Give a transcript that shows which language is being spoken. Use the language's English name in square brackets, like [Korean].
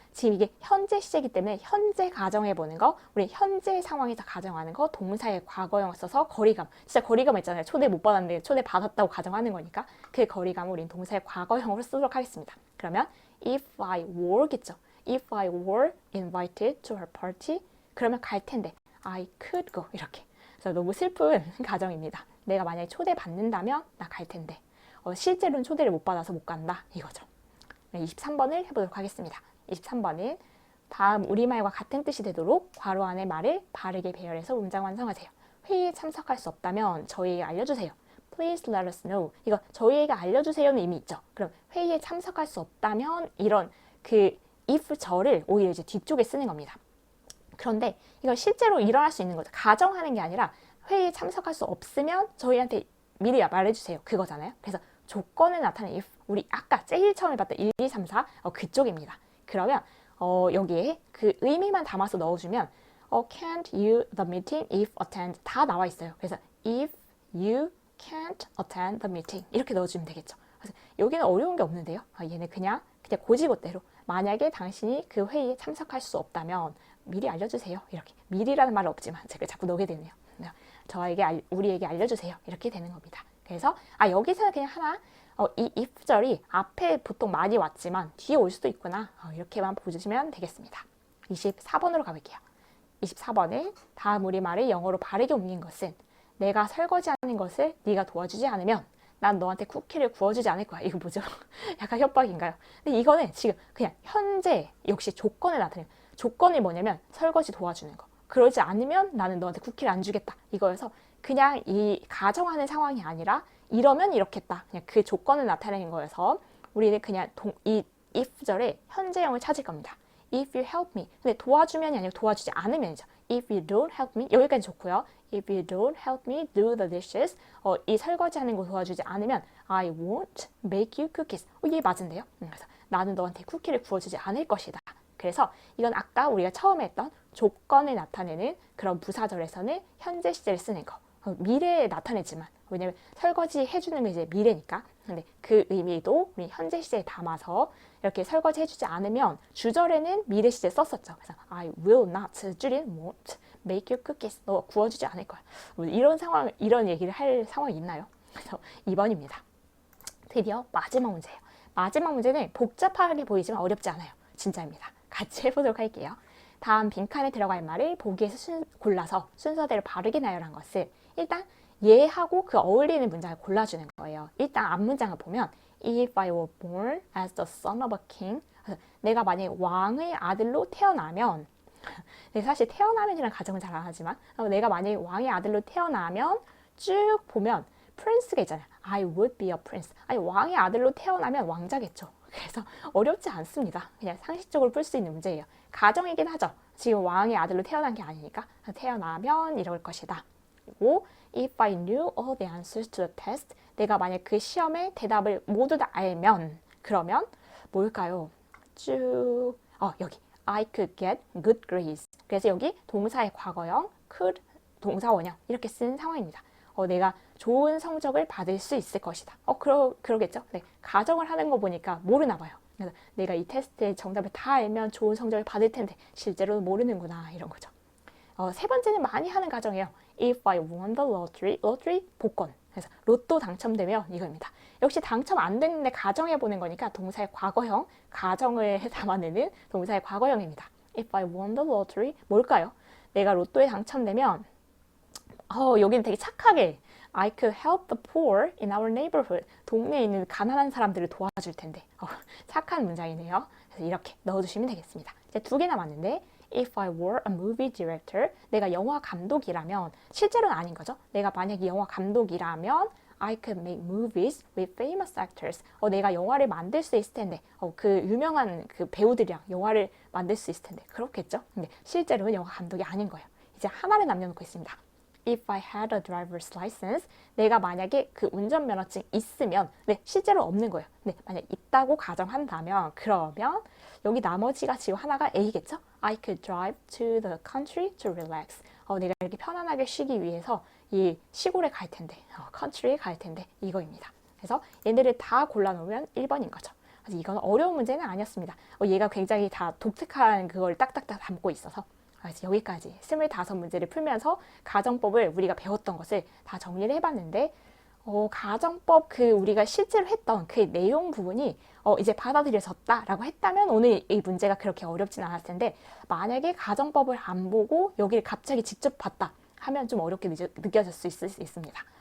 [Korean] 지금 이게 현재 시제이기 때문에 현재 가정해보는 거, 우리 현재 상황에서 가정하는 거, 동사의 과거형을 써서 거리감, 진짜 거리감 있잖아요. 초대 못 받았는데 초대 받았다고 가정하는 거니까 그 거리감을 우린 동사의 과거형으로 쓰도록 하겠습니다. [English] 그러면 if I were겠죠. If I were invited to her party, [Korean] 그러면 갈 텐데 [English] I could go 이렇게. [Korean] 그래서 너무 슬픈 가정입니다. 내가 만약에 초대 받는다면 나 갈 텐데 실제로는 초대를 못 받아서 못 간다 이거죠. 23번을 해보도록 하겠습니다. 23번은 다음 우리말과 같은 뜻이 되도록 괄호 안의 말을 바르게 배열해서 문장 완성하세요. 회의에 참석할 수 없다면 저희에게 알려주세요. [English] Please let us know. [Korean] 이거 저희에게 알려주세요는 이미 있죠. 그럼 회의에 참석할 수 없다면 이런 그 if 절을 오히려 이제 뒤쪽에 쓰는 겁니다. 그런데 이건 실제로 일어날 수 있는 거죠. 가정하는 게 아니라 회의에 참석할 수 없으면 저희한테 미리 말해주세요. 그거잖아요. 그래서 조건을 나타내는 if, 우리 아까 제일 처음에 봤던 1, 2, 3, 4 그쪽입니다. 그러면 여기에 그 의미만 담아서 넣어주면 [English] can't you the meeting if attend [Korean] 다 나와 있어요. [English] 그래서 if you can't attend the meeting [Korean] 이렇게 넣어주면 되겠죠. 그래서 여기는 어려운 게 없는데요. 얘는 그냥 고지고대로 만약에 당신이 그 회의에 참석할 수 없다면 미리 알려주세요. 이렇게 미리라는 말은 없지만 제가 자꾸 넣게 되네요. 우리에게 알려주세요. 이렇게 되는 겁니다. 그래서 여기서는 그냥 하나 이 if절이 앞에 보통 많이 왔지만 뒤에 올 수도 있구나. 이렇게만 보시면 되겠습니다. 24번으로 가볼게요. 24번에 다음 우리말을 영어로 바르게 옮긴 것은 내가 설거지하는 것을 네가 도와주지 않으면 난 너한테 쿠키를 구워주지 않을 거야. 이거 뭐죠? 약간 협박인가요? 근데 이거는 지금 그냥 현재 역시 조건을 나타내는 조건이 뭐냐면 설거지 도와주는 거. 그러지 않으면 나는 너한테 쿠키를 안 주겠다. 이거여서 그냥 이 가정하는 상황이 아니라 이러면 이렇겠다. 그냥 그 조건을 나타내는 거여서 우리는 그냥 이 if절의 현재형을 찾을 겁니다. [English] If you help me. [Korean] 근데 도와주면이 아니고 도와주지 않으면이죠. [English] If you don't help me. 여기까지 좋고요. If you don't help me do the dishes. [Korean] 이 설거지하는 거 도와주지 않으면 [English] I won't make you cookies. [Korean] 이게 맞은데요. 그래서 나는 너한테 쿠키를 구워주지 않을 것이다. 그래서 이건 아까 우리가 처음에 했던 조건을 나타내는 그런 부사절에서는 현재 시제를 쓰는 거. 미래에 나타내지만 왜냐면 설거지 해주는 게 이제 미래니까. 근데 그 의미도 우리 현재 시제에 담아서 이렇게 설거지 해주지 않으면 주절에는 미래 시제 썼었죠. [English] 그래서 I will not [Korean] 줄인 [English] won't make you cookies. [Korean] 너 구워주지 않을 거야. 이런 얘기를 할 상황이 있나요? 그래서 2번입니다. 드디어 마지막 문제예요. 마지막 문제는 복잡하게 보이지만 어렵지 않아요. 진짜입니다. 같이 해보도록 할게요. 다음 빈칸에 들어갈 말을 보기에서 골라서 순서대로 바르게 나열한 것을 일단 얘하고 그 어울리는 문장을 골라주는 거예요. 일단 앞문장을 보면 [English] If I were born as the son of a king [Korean] 내가 만약에 왕의 아들로 태어나면 사실 태어나면이라는 가정은 잘 안 하지만 내가 만약에 왕의 아들로 태어나면 쭉 보면 prince가 있잖아요. [English] I would be a prince. [Korean] 아니 왕의 아들로 태어나면 왕자겠죠. 그래서 어렵지 않습니다. 그냥 상식적으로 풀 수 있는 문제예요. 가정이긴 하죠. 지금 왕의 아들로 태어난 게 아니니까 태어나면 이럴 것이다. 그리고 [English] If I knew all the answers to the test [Korean] 내가 만약 그 시험의 대답을 모두 다 알면 그러면 뭘까요? [English] 쭉 여기 I could get good grades. [Korean] 그래서 여기 동사의 과거형 could 동사원형 이렇게 쓴 상황입니다. 내가 좋은 성적을 받을 수 있을 것이다. 그러겠죠? 네, 가정을 하는 거 보니까 모르나 봐요. 그래서 내가 이 테스트의 정답을 다 알면 좋은 성적을 받을 텐데 실제로는 모르는구나 이런 거죠. 세 번째는 많이 하는 가정이에요. [English] If I won the lottery, lottery [Korean] 복권. 그래서 로또 당첨되면 이거입니다. 역시 당첨 안 됐는데 가정해보는 거니까 동사의 과거형, 가정을 담아내는 동사의 과거형입니다. [English] If I won the lottery, [Korean] 뭘까요? 내가 로또에 당첨되면 여기는 되게 착하게 [English] I could help the poor in our neighborhood. [Korean] 동네에 있는 가난한 사람들을 도와줄 텐데. 착한 문장이네요. 그래서 이렇게 넣어주시면 되겠습니다. 이제 2개 남았는데 [English] If I were a movie director, [Korean] 내가 영화 감독이라면 실제로는 아닌 거죠. 내가 만약에 영화 감독이라면 [English] I could make movies with famous actors. [Korean] 내가 영화를 만들 수 있을 텐데 그 유명한 그 배우들이랑 영화를 만들 수 있을 텐데 그렇겠죠. 근데 실제로는 영화 감독이 아닌 거예요. 이제 하나를 남겨놓고 있습니다. [English] If I had a driver's license, [Korean] 내가 만약에 그 운전면허증 있으면, 실제로 없는 거예요. 만약 있다고 가정한다면, 그러면 여기 나머지가 지금 하나가 A겠죠? [English] I could drive to the country to relax. [Korean] 내가 이렇게 편안하게 쉬기 위해서 이 시골에 갈 텐데, country에 갈 텐데 이거입니다. 그래서 얘네를 다 골라놓으면 1번인 거죠. 그래서 이건 어려운 문제는 아니었습니다. 얘가 굉장히 다 독특한 그걸 딱딱딱 담고 있어서 그래서 여기까지 25문제를 풀면서 가정법을 우리가 배웠던 것을 다 정리를 해봤는데 가정법 우리가 실제로 했던 그 내용 부분이 이제 받아들여졌다라고 했다면 오늘 이 문제가 그렇게 어렵진 않았을 텐데 만약에 가정법을 안 보고 여기를 갑자기 직접 봤다 하면 좀 어렵게 느껴질 수 있습니다.